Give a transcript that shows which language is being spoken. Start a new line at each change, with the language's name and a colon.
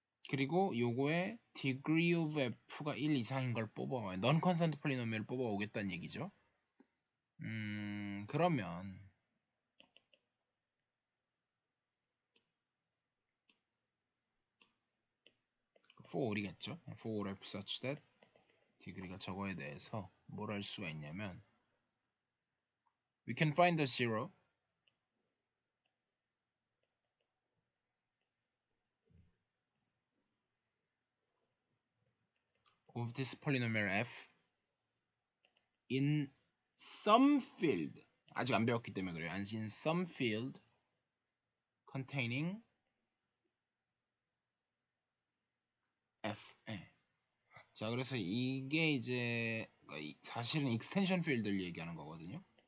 Korean: 그리고 요거에 degree of f가 1 이상인 걸 뽑아와요. non constant polynomial을 뽑아오겠다는 얘기죠. 그러면 for all이겠죠.
English: for all f such that degree가
Korean: 저거에 대해서 뭘 할 수가 있냐면
English: we can find the zero of this polynomial f in some field.
Korean: 아직 안 배웠기 때문에 그래요.
English: in some field containing f.
Korean: 네. 자, 그래서 이게 이제 사실은 익스텐션 필드를 얘기하는 거거든요.